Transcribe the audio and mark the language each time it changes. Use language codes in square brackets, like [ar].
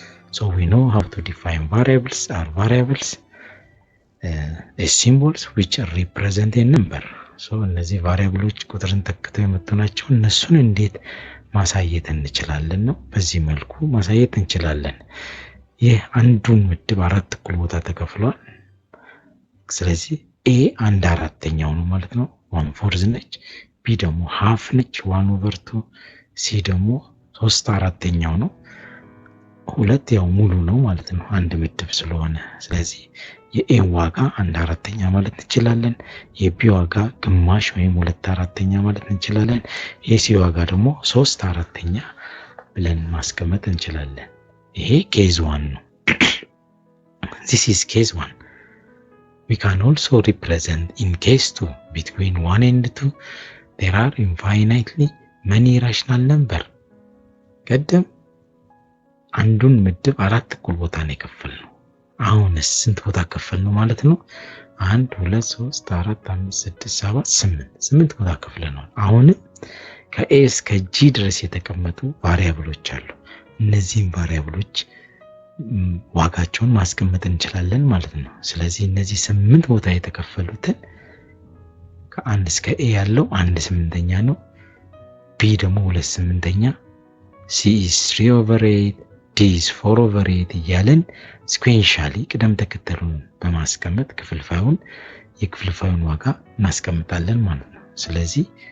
[en] So we know how to define variables are variables as symbols which represent a number. [am] So እነዚህ ቫሪያብሎች ቁጥርን ተክተው የመጡ ናቸው። እነሱን እንዴት ማሳየት እንችላለን ነው። በዚህ መልኩ ማሳየት እንችላለን። ይህ አንዱን ምድብ አራት እኩል ቦታ ተከፍሏል። ስለዚህ a 1/4 ነው ማለት ነው፣ 1/4 ነች። b ደግሞ half ነች፣ 1/2። c ደግሞ 3/4 ነው። 2 ያው ሙሉ ነው ማለት ነው አንድ ምድብ ስለሆነ። ስለዚህ የኤ ዋጋ 1/4 ማለት እንችላለን። የቢ ዋጋ ግማሽ ወይም 2/4 ማለት እንችላለን። የሲ ዋጋ ደግሞ 3/4 ብለን ማስቀመጥ እንችላለን። ይሄ ኬዝ 1 ነው። [en] This is case 1. We can also represent in case 2 between 1 and 2 there are infinitely many rational number. [am] ቀደም አንዱን ምድብ አራት እኩል ቦታ ነው የከፈልነው። አሁንስ ስንት ቦታ ከፈልነው ማለት ነው? 1 2 3 4 5 6 7 8 ቦታ ከፍለናል። አሁን ከኤ እስከ ጂ ድረስ የተቀመጡ ቫሪያብሎች አሉ። እነዚህን ቫሪያብሎች ዋጋቸውን ማስቀመጥ እንችላለን ማለት ነው። ስለዚህ እነዚህ 8 ቦታ የተከፈሉትን ከ1 እስከ a ያለው 1/8 ነው። b ደግሞ 2/8፣ [en] c is 3/8፣ d is 4/8 [am] እያለን ሲኩዌንሻሊ ቅደም ተከተሉን በማስቀመጥ የክፍልፋዩን ዋጋ እናስቀምጣለን ማለት ነው። ስለዚህ